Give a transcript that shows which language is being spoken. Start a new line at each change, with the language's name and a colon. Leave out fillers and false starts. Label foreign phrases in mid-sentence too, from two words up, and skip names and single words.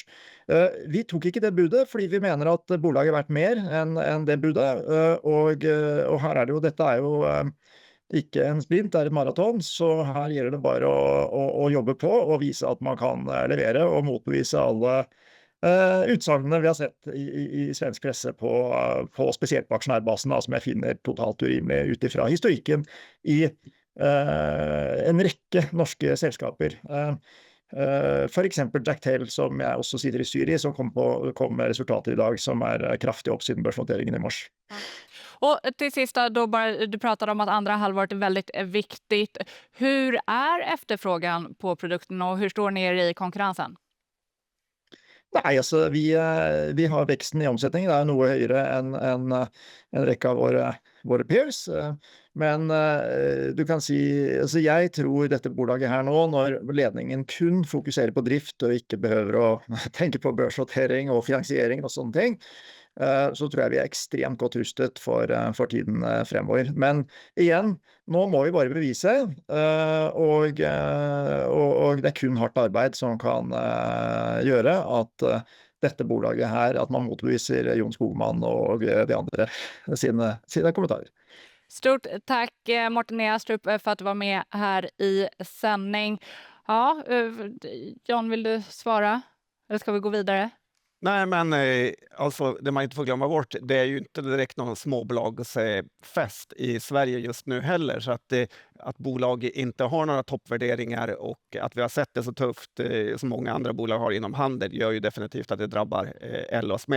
Norwegian: Vi tok ikke det budet, fordi vi mener at bolaget er verdt mer enn det budet, og her er det jo, dette er jo ikke en sprint, det er et maraton, så her gjelder det bare å jobbe på og vise at man kan levere og motbevise alle utsagnene vi har sett i svensk presse på spesielt på aksjonærbasen, da, som jeg finner totalt urimelig ut ifra historikken i en rekke norske selskaper. For eksempel Jacktel, som jeg også sitter i styret i, som kom med resultater i dag som kraftig opp siden børsnoteringen i mars.
Swedish: Och till sist då, bara, du pratade om att andra halvåret är väldigt viktigt. Hur är efterfrågan på produkten och hur står ni er i konkurrensen?
Norwegian: Nei, altså vi har veksten i omsetning, det er noe høyere enn en rekke av våre peers, men du kan si, altså jeg tror dette bolaget her nå, når ledningen kun fokuserer på drift og ikke behøver å tenke på børsnotering og finansiering og sånne ting, så tror jeg vi er ekstremt godt rustet for tiden fremover. Men igjen, nå må vi bare bevise, og det er kun hardt arbeid som kan gjøre at dette bolaget her, at man motbeviser Jon Skogman og de andre sine kommentarer.
Swedish: Stort tack Morten Eastrup för att du var med här i sändning. Ja, John, vill du svara? Eller ska vi gå vidare? Nej, men alltså det man inte får glömma bort, det är ju inte direkt någon småbolagsfest i Sverige just nu heller, så att bolag inte har några toppvärderingar och att vi har sett det så tufft som många andra bolag har inom handel gör ju definitivt att det drabbar Ellos med.